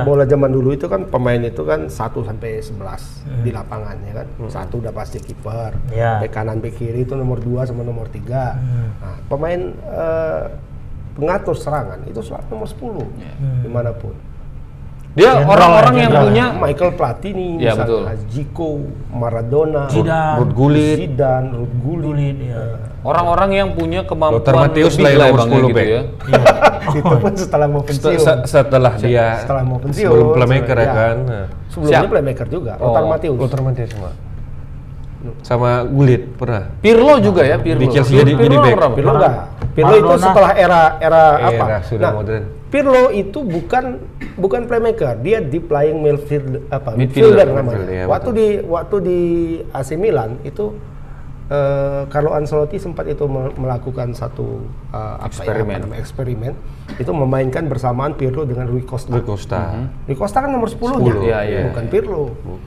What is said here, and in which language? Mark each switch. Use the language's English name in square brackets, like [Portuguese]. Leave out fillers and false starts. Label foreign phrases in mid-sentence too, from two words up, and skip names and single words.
[Indonesian] bola zaman dulu itu kan pemain itu kan 1 sampai 11 di lapangan ya kan. 1 udah pasti kiper. Iya. Bek kanan, bek kiri itu nomor 2 sama nomor 3. Nah, pemain pengatur serangan itu selalu nomor 10 dimanapun. Dia General orang-orang ya, yang general. punya Michael Platini, Iya, misalnya, Zico, Maradona, Zidane. Ruud Gullit. Zidane, Ruud Gullit. Gullit, ya. orang-orang yang punya kemampuan Lothar Matthäus lebih lah yang lah nomor Bang, 10 gitu Bek. ya. Itu pun setelah mau pensiun. Setelah dia Setelah mau pensiun. sebelum playmaker ya Ya. kan. Nah. Sebelumnya Siap. playmaker juga, Oh, Lothar Matthäus. Lothar Matthäus sama Gullit pernah. Pirlo juga ya, Pirlo. Di Chelsea jadi Pirlo back. berapa? Pirlo enggak. Pirlo itu Maradona. setelah era apa? Era sudah modern. Pirlo itu bukan playmaker, dia [English] deep lying midfielder [Indonesian] Midfielder, namanya. midfielder, ya, waktu di AC Milan itu Carlo Ancelotti sempat itu melakukan satu eksperimen itu memainkan bersamaan Pirlo dengan Rui Costa. Rui Costa. Rui Costa kan nomor 10-nya, Iya, iya. bukan Pirlo. Bukan.